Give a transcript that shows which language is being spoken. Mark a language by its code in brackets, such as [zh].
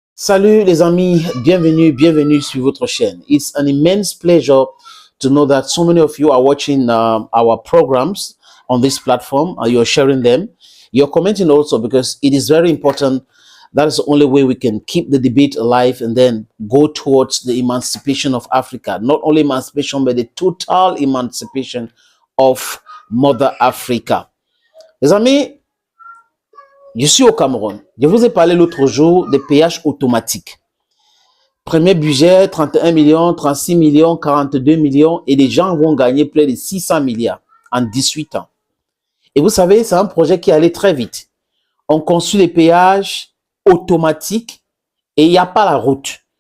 [fr] Salut les amis, bienvenue sur votre chaîne. [en] It's an immense pleasure to know that so many of you are watching our programs on this platform. You're sharing them. You're commenting also because it is very important. That is the only way we can keep the debate alive and then go towards the emancipation of Africa. Not only emancipation, but the total emancipation of Mother Africa. [fr] Les amis, je suis au Cameroun. Je vous ai parlé l'autre jour des péages automatiques. Premier budget, 31 millions, 36 millions, 42 millions et les gens vont gagner près de 600 milliards en 18 ans. Et vous savez, c'est un projet qui allait très vite. On construit les péages automatiques et il n'y a pas la route.